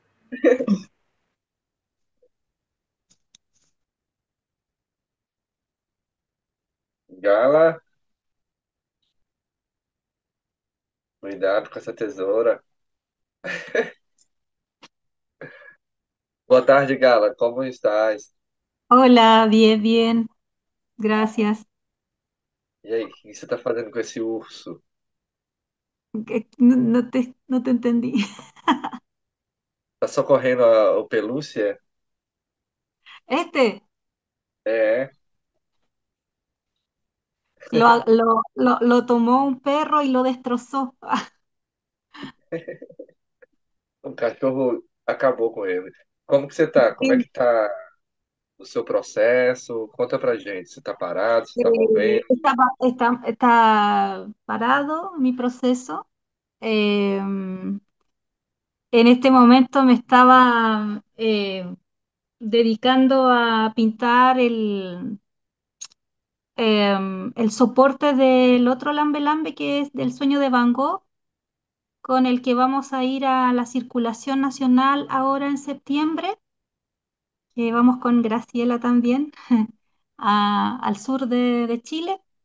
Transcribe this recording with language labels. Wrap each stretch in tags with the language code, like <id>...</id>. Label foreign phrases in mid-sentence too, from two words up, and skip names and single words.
<pt>Gala, cuidado com essa tesoura. Boa tarde, Gala, como estás?</pt> <es>Hola, bien, bien, gracias.</es> <pt>E aí, o que você está fazendo com esse urso?</pt> <es>No te entendí.</es> <pt>Tá socorrendo o pelúcia?</pt> <es>Este</es> <pt>É,</pt> <es>lo tomó un perro y lo destrozó.</es> <pt>o cachorro acabou com ele. Como que você tá? Como é</pt> <es>Sí.</es> <pt>que tá o seu processo? Conta pra gente. Você tá parado? Você Eh, tá movendo?</pt> <es>está parado mi proceso. En este momento me estaba dedicando a pintar el soporte del otro Lambe Lambe que es del sueño de Van Gogh, con el que vamos a ir a la circulación nacional ahora en septiembre, que vamos con Graciela también al sur de Chile.</es>